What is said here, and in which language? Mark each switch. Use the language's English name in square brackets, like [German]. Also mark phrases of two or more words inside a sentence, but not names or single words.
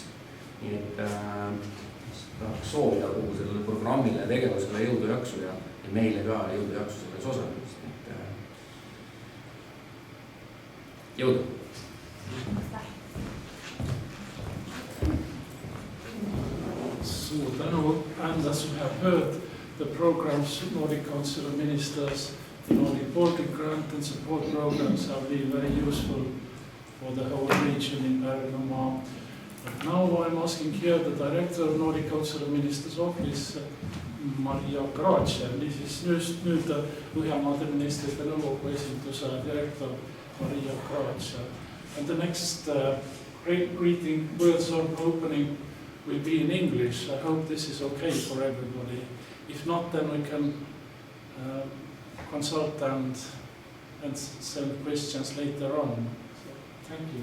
[Estonian] Nii et tahaks soovida kogu sellele programmile ja tegevusele jõudu jaksu ja meile ka jõudu jaksu selles osalemist. Jõudu! Suur tänu, [English] and as we have heard, the programs, Nordic Council of Ministers, the Nordic Baltic Grant and support programs have been very useful for the whole region in Pärnumaa. Now I'm asking here the Director of Nordic Council of Ministers Office, [Estonian] Maria Gracia, siis nüüd Põhjamaade Ministrite Nõukogu esinduse direktor Maria Gracia. [English] And the next greeting words of opening will be in English. I hope this is okay for everybody. If not, then we can consult and send questions later on. So, thank you.